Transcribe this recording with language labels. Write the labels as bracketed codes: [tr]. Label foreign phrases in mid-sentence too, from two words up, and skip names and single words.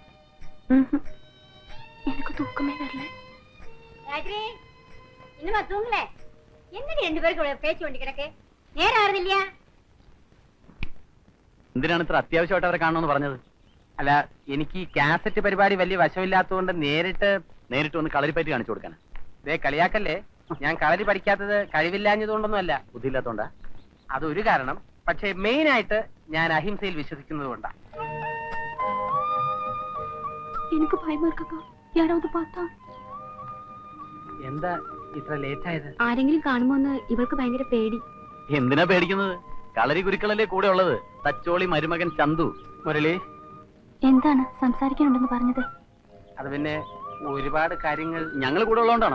[ta] எனக்கு தூக்கமே வரல. இன்னுமா தூங்கல? என்னடி 2 பேருக்கு பேச்சு வேண்டி கிடக்கு? நேரம் ஆறுது இல்லையா? [ml] എന്തിനാണ് ഇത്ര അത്യാവശ്യമായിട്ട് അവരെ കാണണമെന്ന് പറഞ്ഞത്? അല്ല, എനിക്ക് ഈ കാസറ്റ് പരിപാടി വലിയ വശമില്ലാത്തതുകൊണ്ട് നേരിട്ട് ഒന്ന് കളരിപ്പറ്റി കാണിച്ചു കൊടുക്കാൻ. ഇതേ കളിയാക്കല്ലേ, ഞാൻ കളരി പഠിക്കാത്തത് കഴിവില്ലാഞ്ഞതുകൊണ്ടൊന്നും അല്ല, ബുദ്ധിയില്ലാത്തോണ്ടാ. അതൊരു കാരണം. പക്ഷേ മെയിൻ ആയിട്ട് ഞാൻ അഹിംസയിൽ വിശ്വസിക്കുന്നത് കൊണ്ടാ. [ta] எனக்கு பயமா ഇருக்கு. யாராவது பார்த்தா? [ml] എന്താ ഇത്ര ലേറ്റ് ആയത്? ആരെങ്കിലും കാണുമോന്ന് ഇവൾക്ക് ഭയങ്കര പേടി. എന്തിനാ പേടിക്കുന്നത്? കളരി ഗുരുക്കളല്ലേ കൂടെ ഉള്ളത്, തച്ചോളി മരുമകൻ ചന്തു. മുരളി, എന്താണ് സംസാരിക്കാനുണ്ടെന്ന് പറഞ്ഞത്? അത് പിന്നെ ഒരുപാട് കാര്യങ്ങൾ ഞങ്ങൾ കൂടെ ഉള്ളതുകൊണ്ടാണോ?